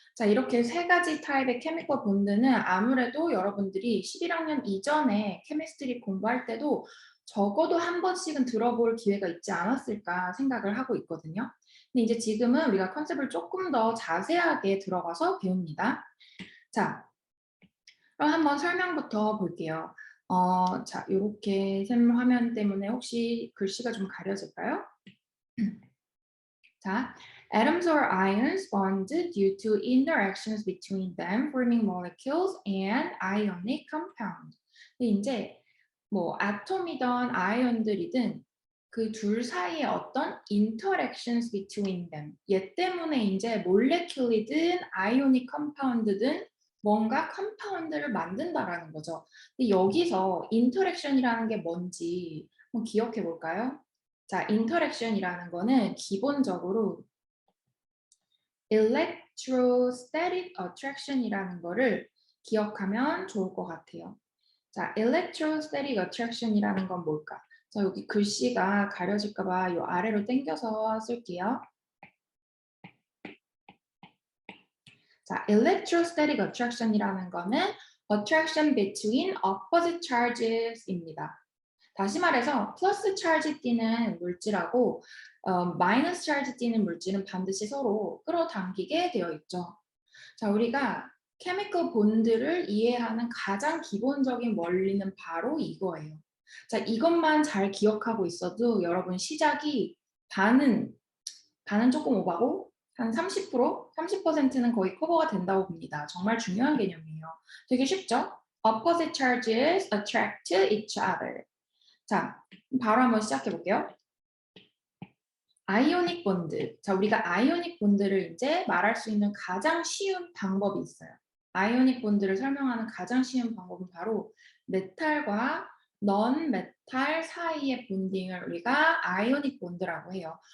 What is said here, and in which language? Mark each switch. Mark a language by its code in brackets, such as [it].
[ko] 자, 이렇게 세 가지 타입의 케미컬 본드는 아무래도 여러분들이 11학년 이전에 케미스트리 공부할 때도 적어도 한 번씩은 들어볼 기회가 있지 않았을까 생각을 하고 있거든요. 근데 이제 지금은 우리가 컨셉을 조금 더 자세하게 들어가서 배웁니다. 자, 그럼 한번 설명부터 볼게요. 자, 요렇게 샘 화면 때문에 혹시 글씨가 좀 가려질까요? [en] 자, atoms or ions bond due to interactions between them forming molecules and ionic compound. [ko] 근데 이제 뭐 아톰이든 아이언들이든 그 둘 사이에 어떤 [en] interactions between them [ko] 얘 때문에 이제 몰레큘이든 아이오닉 컴파운드든 뭔가 컴파운드를 만든다라는 거죠. 근데 여기서 interaction이라는 게 뭔지 한번 기억해 볼까요? 자, interaction이라는 거는 기본적으로 electrostatic attraction이라는 거를 기억하면 좋을 것 같아요. 자, electrostatic attraction이라는 건 뭘까? 자, 여기 글씨가 가려질까 봐 요 아래로 당겨서 쓸게요. 자, electrostatic attraction이라는 거는 [en] attraction between opposite charges [ko] 입니다. 다시 말해서 플러스 차지 띠는 물질하고 마이너스 차지 띠는 물질은 반드시 서로 끌어당기게 되어 있죠. 자, 우리가 케미컬 본드를 이해하는 가장 기본적인 원리는 바로 이거예요. 자, 이것만 잘 기억하고 있어도 여러분 시작이 반은 조금 오바고 한 30%, 30%는 거의 커버가 된다고 봅니다. 정말 중요한 개념이에요. 되게 쉽죠? [en] Opposite charges attract each other. [ko] 자, 바로 한번 시작해 볼게요. 아이오닉 본드. 자, 우리가 아이오닉 본드를 이제 말할 수 있는 가장 쉬운 방법이 있어요. 아이오닉 본드를 설명하는 가장 쉬운 방법은 바로 메탈과 넌 메탈 사이의 본딩을 우리가 아이오닉 본드라고 해요.